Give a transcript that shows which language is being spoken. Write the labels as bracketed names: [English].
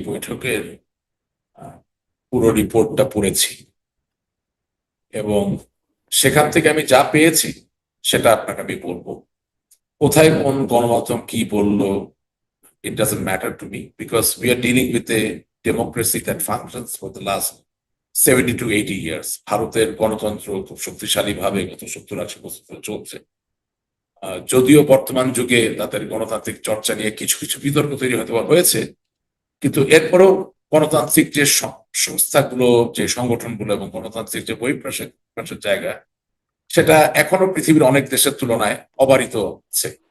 [Bangla] বৈঠকের পুরো রিপোর্টটা পড়েছি এবং সেখান থেকে আমি যা পেয়েছি সেটা আপনাকে আমি বলবো। কোথায় কোন গণমাধ্যম কি বললো, [English] it doesn't matter to me because we are dealing with a democracy that functions for the last 70 to 80 years. [Bangla] ভারতের গণতন্ত্র খুব শক্তিশালী ভাবে গত 70-80 বছর ধরে চলছে। যদিও বর্তমান যুগে তাদের গণতান্ত্রিক চর্চা নিয়ে কিছু কিছু বিতর্ক তৈরি হতে হয়েছে, কিন্তু এরপরও গণতান্ত্রিক যে সংস্থাগুলো, যে সংগঠনগুলো এবং গণতান্ত্রিক যে বহিঃপ্রকাশের জায়গা, সেটা এখনো পৃথিবীর অনেক দেশের তুলনায় অবারিত হচ্ছে।